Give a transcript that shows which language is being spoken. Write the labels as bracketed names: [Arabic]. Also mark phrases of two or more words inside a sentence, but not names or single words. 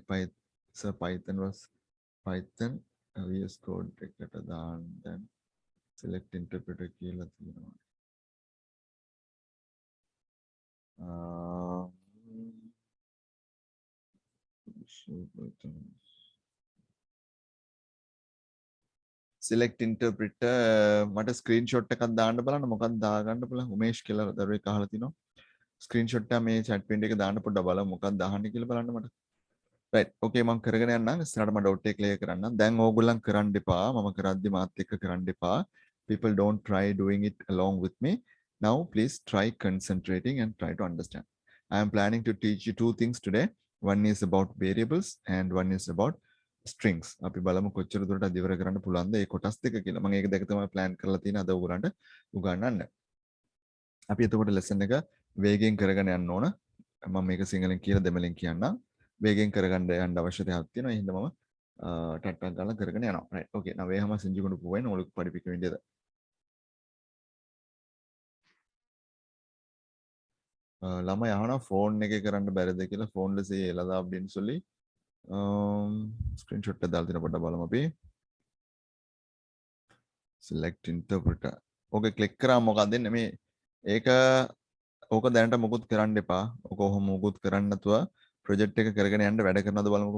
[English] So Python was Python VS Code then select interpreter key. Select interpreter [Sinhala] මට ස්ක්‍රීන්ෂොට් එකක් දාන්න බලන්න මොකක්ද දාගන්න බලන්න උමේෂ් කියලා දරුවෙක් අහලා තිනවා ස්ක්‍රීන්ෂොට් එක මේ [English] chat pin [Sinhala] එකේ දාන්න පොඩ්ඩක් බලමු මොකක්ද දාන්නේ කියලා බලන්න මට [English] right okay [Sinhala] මම කරගෙන යන්නම් ඉස්සරහට මම ඩවුට් එක ක්ලියර් කරන්නම් දැන් ඕගොල්ලන් කරන්න එපා මම කරද්දි මාත් එක්ක කරන්න එපා [English] people don't try doing it along with me now please try concentrating and try to understand I am planning to teach you two things today one is about variables and one is about strings [Sinhala] අපි බලමු කොච්චර දුරට අධිවර කරන්න පුළුවන්ද මේ කොටස් දෙක කියලා මම ඒක දෙක තමයි plan කරලා තියෙන අද ඔයගොල්ලන්ට උගන්වන්න අපි එතකොට lesson එක වේගෙන් කරගෙන යන්න ඕන මම මේක සිංහලෙන් කියලා දෙමළෙන් කියන්නම් වේගෙන් කරගන්න යන්න අවශ්‍යතාවයක් තියෙනවා ඒ හින්දා මම ටට්ටක් ගාලා කරගෙන යනවා [English] right okay [Tamil] நான் வேகமா செஞ்சு கொண்டு போவேன் உங்களுக்கு படிப்பிக்க வேண்டியது [Sinhala] ළමයි අහනවා ෆෝන් එකේ කරන්න බැරිද කියලා ෆෝන් එකේ එළදා [Tamil] அப்படின்னு சொல்லி [Sinhala] ස්ක්‍රීන්ෂොට් එක දාලා දෙන පොඩ්ඩක් බලමු අපි [English] select interpreter [Sinhala] ඕක ක්ලික් කරාම මොකක්ද දෙන්නේ මේ ඒක ඕක දැනට මොකුත් කරන්න එපා ඕක ඔහොම මොකුත් කරන්න නැතුව project එක කරගෙන යන්න වැඩ කරනවද බලමුකෝ.